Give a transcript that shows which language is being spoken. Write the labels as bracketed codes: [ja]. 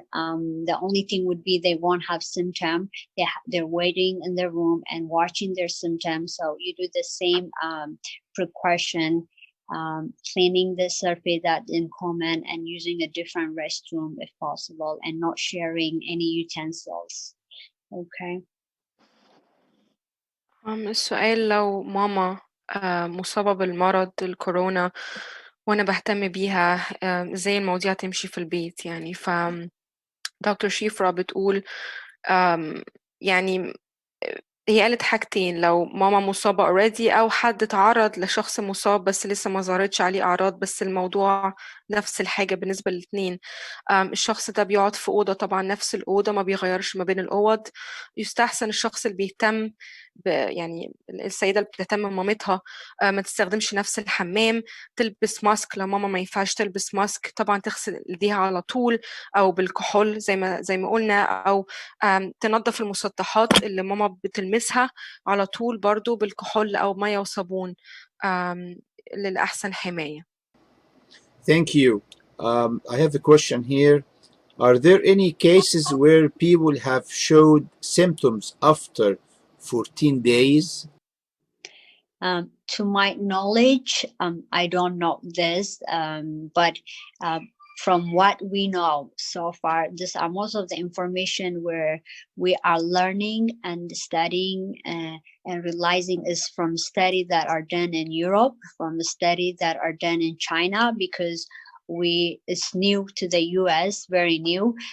[en] The only thing would be they won't have symptom. They're waiting in their room and watching their symptoms. So you do the same precaution, cleaning the surface that's in common and using a different restroom if possible, and not sharing any utensils. Okay. [ar] السؤال لو ماما مصابة بالمرض الكورونا وأنا بهتم بيها، ازاي المواضيع تمشي في البيت يعني. دكتور شيفرا بتقول يعني هي قالت حاجتين، لو ماما مصابة already أو حد اتعرض لشخص مصاب بس لسه ما ظهرتش عليه أعراض، بس الموضوع نفس الحاجة بالنسبة للاتنين. الشخص ده بيقعد في أوضة، طبعًا نفس الأوضة، ما بيغيّرش ما بين الأوض. يستحسن الشخص اللي بيهتم يعني السيدة اللي بتهتم بمامتها ما تستخدمش نفس الحمام، تلبس ماسك لو ماما ما ينفعش تلبس ماسك، طبعًا تغسل إيديها على طول أو بالكحول زي ما قُلنا، أو تنضّف المسطحات اللي ماما بتلمسها على طول برضه بالكحول أو مَيّة وصابون للأحسن حماية. [en] Thank you. I have a question here. Are there any cases where people have showed symptoms after 14 days? To my knowledge, I don't know this, but from what we know so far, these are most of the information where we are learning and studying and realizing is from studies that are done in Europe, from the studies that are done in China, because it's new to the US, very new.